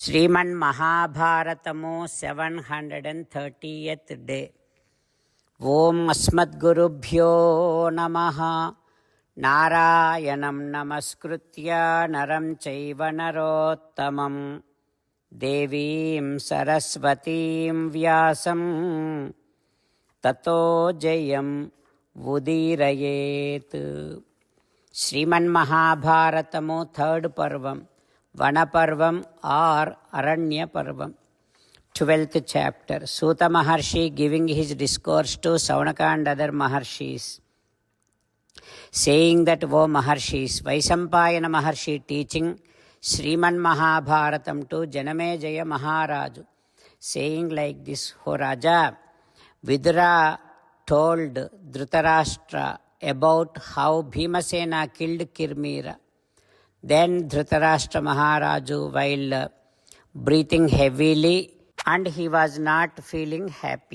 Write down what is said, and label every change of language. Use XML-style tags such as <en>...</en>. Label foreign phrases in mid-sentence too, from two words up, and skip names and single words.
<en>Sriman Mahabharatamu 730th day.</en> <sa>ಓಂ ಅಸ್ಮದ್ಗುರುಭ್ಯೋ ನಮಃ. ನಾರಾಯಣಂ ನಮಸ್ಕೃತ್ಯ ನರಂ ಚೈವ ನರೋತ್ತಮಂ ದೇವೀಂ ಸರಸ್ವತೀಂ ವ್ಯಾಸಂ ತತೋ ಜಯಂ ಉದೀರಯೇತ್.</sa> <en>Sriman Mahabharatamu third parvam, Vanaparvam or Aranya parvam, 12th chapter. Suta Maharshi giving his discourse to Saunaka and other Maharshis, saying that, O Maharshis, Vaisampayana Maharshi teaching Sriman Mahabharatam to Janamejaya Maharaju, saying like this: O Raja, Vidura told Dhritarashtra about how Bhimasena killed Kirmira. Then Dhritarashtra Maharaju, while breathing heavily, and he was not feeling happy.</en>